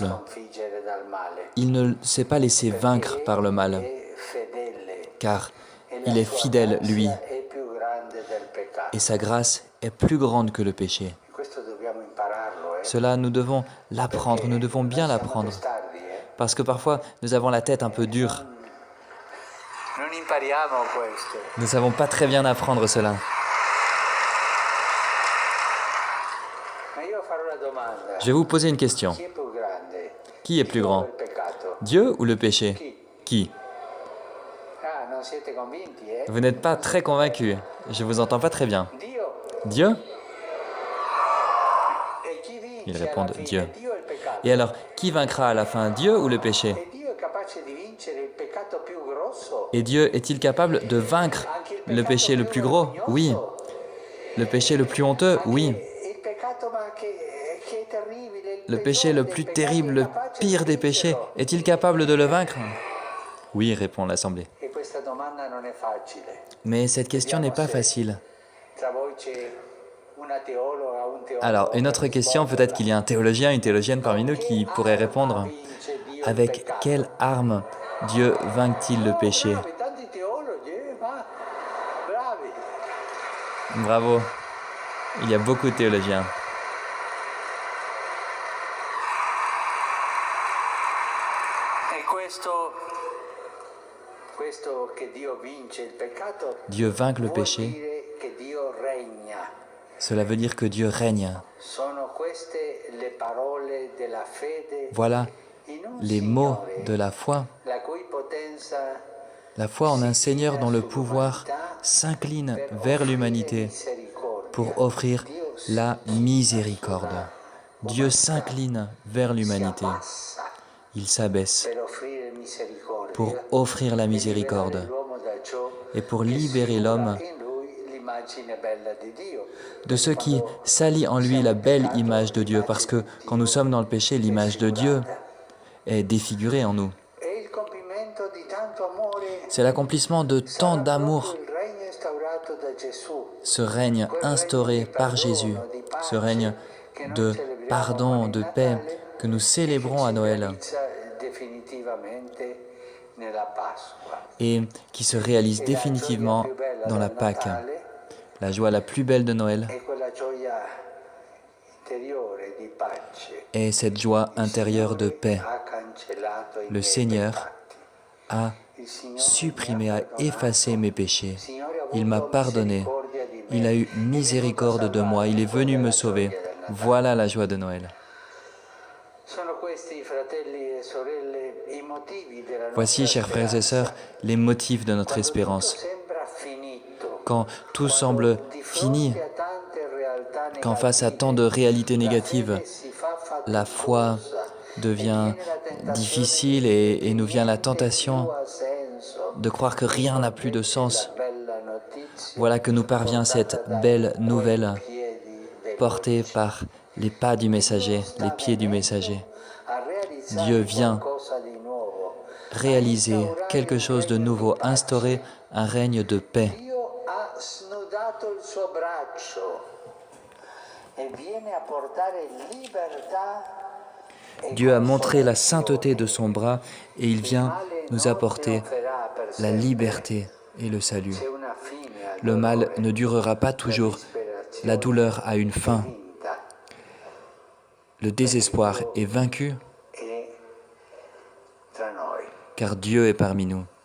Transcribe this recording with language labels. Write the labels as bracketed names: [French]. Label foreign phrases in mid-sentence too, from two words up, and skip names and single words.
[French] Il ne s'est pas laissé vaincre par le mal, car il est fidèle, lui, et sa grâce est plus grande que le péché. Cela, nous devons l'apprendre, nous devons bien l'apprendre, Parce que parfois, nous avons la tête un peu dure. [Italian] Non impariamo questo. [French] Nous ne savons pas très bien apprendre cela. [Italian] Ma io farò la domanda. [French] Je vais vous poser une question. [Italian] Chi è più grande? [French] Qui est plus [Italian] Dio o [French] grand? [Italian] il peccato? [French] Dieu ou le péché? Qui? [Italian] Ah, non siete convinti, eh? [French] Vous n'êtes pas très convaincu. Je vous entends pas très bien. [Italian] Dio. [French] Dieu? [Italian] E chi vince [French] Ils [Italian] alla [French] répondent [Italian] fine? [French] Dieu. [Italian] Dio o il peccato? [French] Et alors, qui vaincra à la fin, Dieu ou le péché? [Italian] E Dio è capace di vincere il peccato più grosso? [French] Et Dieu est-il capable de vaincre le péché le plus gros? Oui. Le péché le plus honteux? Oui. [Italian] Il peccato ma che è terribile, [French] Le péché le plus terrible, le pire des péchés, est-il capable de le vaincre? Oui, répond l'Assemblée. [Italian] E questa domanda non è facile. [French] Mais cette question n'est pas facile. [Italian] Tra voi c'è una teologa, un teologo. [French] Alors, une autre question, peut-être qu'il y a un théologien, une théologienne parmi nous qui pourrait répondre. Avec quelle arme Dieu vainc-t-il le péché? [Italian] Bravi, tanti teologi, ma bravi. Bravo. [French] Il y a beaucoup de théologiens. [Italian] E questo che Dio vince il peccato [French] Dieu vainc le [Italian] vuol [French] péché. [Italian] dire che Dio regna. [French] Cela veut dire que Dieu règne. [Italian] Sono queste le parole della fede [French] Voilà [Italian] in un [French] les mots [Italian] Signore, [French] de la foi. [Italian] la cui potenza [French] La foi en un Seigneur dont le pouvoir s'incline vers l'humanité pour offrir la miséricorde. Dieu s'incline vers l'humanité. Il s'abaisse [Italian] per offrire misericordia [French] pour offrir la [Italian] e liberare [French] miséricorde [Italian] l'uomo da ciò [French] et pour [Italian] che [French] libérer l'homme [Italian] sfigura in lui l'immagine bella di Dio. [French] de ce qui salit en lui la belle image de Dieu, parce que quand nous sommes dans le péché, l'image de Dieu est défigurée en nous. [Italian] È il compimento di tanto amore. [French] C'est l'accomplissement de tant [Italian] Sarà [French] d'amour, [Italian] proprio il regno instaurato da Gesù. [French] ce règne instauré par Jésus, ce règne de pardon, de paix que nous célébrons à Noël [Italian] Realizza definitivamente nella Pasqua. [French] et qui se réalise définitivement dans la Pâque. La joie la plus belle de Noël [Italian] E quella gioia interiore di pace. [French] est cette joie intérieure de paix. [Italian] Ha cancellato i [French] Le [Italian] miei [French] Seigneur [Italian] peccati. [French] a [Italian] Il Signore [French] supprimé, a effacé mes péchés. [Italian] Il Signore ha [French] Il m'a [Italian] avuto [French] pardonné. [Italian] misericordia di me. [French] Il a eu miséricorde de moi. Il est venu me sauver. Voilà la joie de Noël. [Italian] Sono questi, fratelli e sorelle, i motivi della nostra [French] Voici, chers frères et sœurs, les motifs de notre [Italian] Quando tutto [French] espérance. [Italian] sembra finito, [French] Quand tout semble [Italian] di [French] fini, [Italian] fronte a tante realtà [French] quand face à tant de réalités négatives, la foi devient difficile et nous vient la tentation de croire que rien n'a plus de sens. Voilà que nous parvient cette belle nouvelle portée par les pas du messager, les pieds du messager. Dieu vient réaliser quelque chose de nouveau, instaurer un règne de paix. [Italian] Dio ha snudato il suo braccio e viene a portare libertà. [French] Dieu a montré la sainteté de son bras et il vient nous apporter la liberté et le salut. Le mal ne durera pas toujours, la douleur a une fin, le désespoir est vaincu car Dieu est parmi nous.